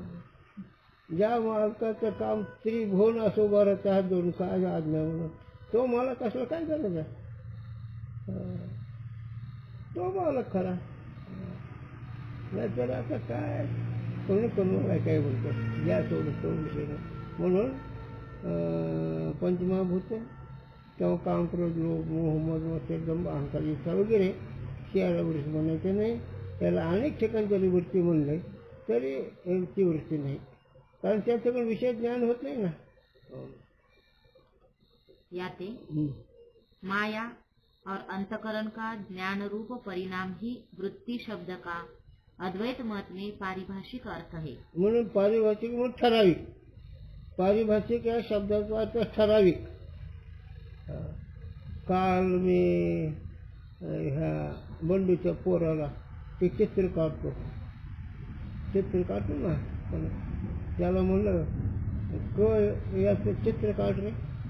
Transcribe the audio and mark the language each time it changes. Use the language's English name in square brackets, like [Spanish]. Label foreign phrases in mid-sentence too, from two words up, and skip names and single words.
[Marathi] ज्या मालकाचं काम त्रिभुवन असो बरं त्या दोन काय आज्ञा म्हणून तो मालक कसला काय गरज आहे. तो मालक खरा. नाहीतर आता काय कोणी कोणाला काय बोलतो ज्या सोडत तो विषय नाही. म्हणून पंचमहाभूत किंवा काम क्रोध लोभ मोह मद मत्सर दंभ अहंकार इच्छा वगैरे त्याला वृत्ती म्हणायचं नाही. त्याला अनेक ठिकाणी जरी वृत्ती म्हणले तरी ती वृत्ती नाही, कारण त्याच्याकडे विषय ज्ञान होत नाही ना. [Hindi] याते माया और अंतकरण का ज्ञान रूप परिणाम ही वृत्ति शब्द का अद्वैत मत में पारिभाषिक अर्थ है. [Marathi] म्हणून पारिभाषिक म्हणून ठराविक. पारिभाषिक या शब्दाचा अर्थ ठराविक. काल मी ह्या बंडूच्या पोराला ते चित्र काढतो ना, त्याला म्हणलं याचं चित्र काढ रे.